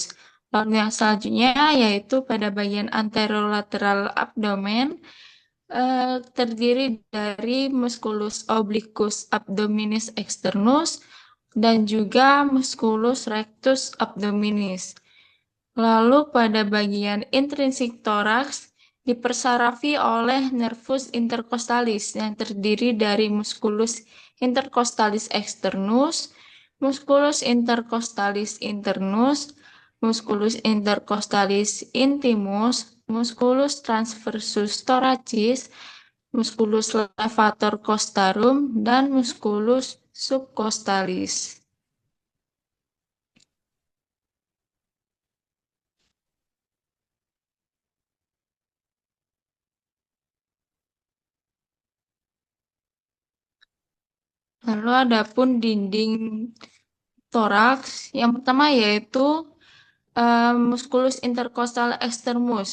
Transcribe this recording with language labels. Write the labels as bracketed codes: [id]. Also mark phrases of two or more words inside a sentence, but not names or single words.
[id] Lalu yang selanjutnya yaitu pada bagian anterolateral abdomen, terdiri dari [la] musculus obliquus abdominis externus [id] dan juga [la] musculus rectus abdominis. [id] Lalu pada bagian intrinsik toraks dipersarafi oleh [la] nervus intercostalis [id] yang terdiri dari [la] musculus intercostalis externus, musculus intercostalis internus, musculus intercostalis intimus, musculus transversus thoracis, musculus levator costarum, [id] dan [la] musculus subcostalis. [id] Lalu adapun dinding toraks, yang pertama yaitu [la] musculus intercostal externus.